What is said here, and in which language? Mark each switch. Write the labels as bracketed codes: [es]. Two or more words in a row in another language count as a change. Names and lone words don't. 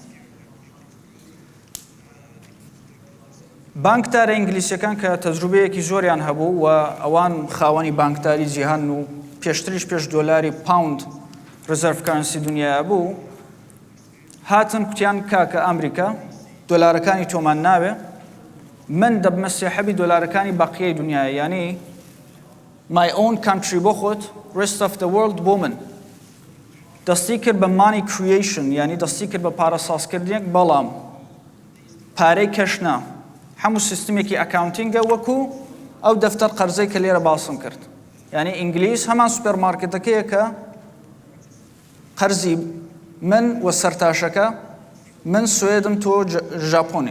[ckb] بانکدارە ئینگلیسیەکان کە تەجروبەیەکی زۆریان هەبوو و ئەوان خاوەنی بانکداری جیهان و پێشتریش پێش دۆلاری پاوند [en] reserve currency [ckb] دنیای بوو، هاتن کوتیان کاکە ئەمریکا دۆلارەکانی تۆمان ناوێ، من دەبمە سێحەبی دۆلارەکانی بەقیەی دنیای، یعنی [en] my own country [ckb] بۆ خۆت [en] rest of the world [ckb] بۆ من. دەستی کرد بە [en] money creation، [ckb] یعنی دەستی کرد بە پارە سازکردنێک، بەڵام پارەی کەشنا هەموو سیستمێکی ئەکاونتینگە وەکو ئەو دەفتەر قەرزەی کە لێرە باسم کرد. یعنی ئینگلیس هەمان سوپەرمارکێتەکەیە کە قەرزی من وە سەرتاشەکە من سوێدم تۆ ژاپۆنی.